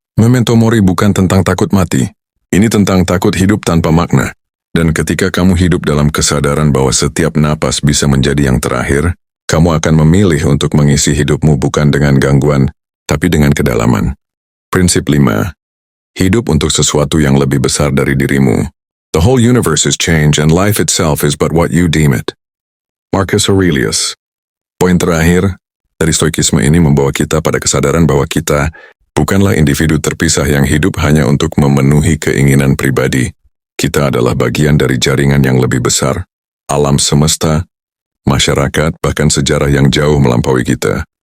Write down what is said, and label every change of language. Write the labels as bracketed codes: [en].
[id] Memento mori bukan tentang takut mati. Ini tentang takut hidup tanpa makna. Dan ketika kamu hidup dalam kesadaran bahwa setiap napas bisa menjadi yang terakhir, kamu akan memilih untuk mengisi hidupmu bukan dengan gangguan, tapi dengan kedalaman. Prinsip 5. Hidup untuk sesuatu yang lebih besar dari dirimu. [en] The whole universe is change and life itself is but what you deem it. Marcus Aurelius. [id] Poin terakhir dari stoikisme ini membawa kita pada kesadaran bahwa kita bukanlah individu terpisah yang hidup hanya untuk memenuhi keinginan pribadi. Kita adalah bagian dari jaringan yang lebih besar, alam semesta, masyarakat, bahkan sejarah yang jauh melampaui kita.